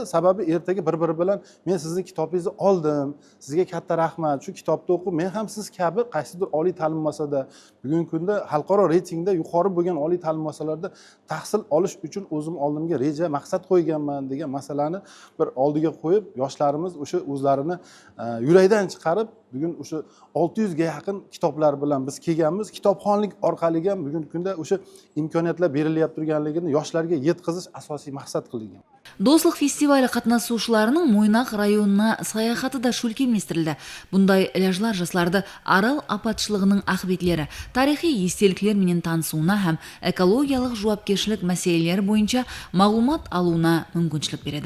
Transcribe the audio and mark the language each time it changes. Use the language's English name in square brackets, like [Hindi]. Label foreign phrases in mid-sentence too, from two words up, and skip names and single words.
[Uzbek] Sababi ertaga bir-biri bilan men sizning kitobingizni oldim, sizga katta rahmat, shu kitobni o'qib, men ham siz kabi qaysidir oliy ta'lim muassasasida, bugungi kunda xalqaro reytingda yuqori bo'lgan oliy ta'lim muassasalarida tahsil olish uchun o'zim oldimga reja, maqsad qo'yganman degan masalani bir oldiga qo'yib, yoshlarimiz o'sha o'zlarini yurakdan chiqarib, bugun o'sha 600 ga yaqin kitoblar bilan biz kelganmiz. Kitobxonlik orqali ham bugungi kunda o'sha imkoniyatlar berilyapti turganligini yoshlarga yetkazish asosiy maqsad qilingan. [Kara-Kalpak] Достық фестивалі қатнасушыларының Мойнақ районына саяхаты да шөлкеместірілді. Бұндай ләжлар жастарды арал апатшылығының ақбетлері, тарихи естеліктер менен танысуына һәм экологиялық жауапкершілік мәселелері бойынша мағлумат алуына мүмкіншілік береді.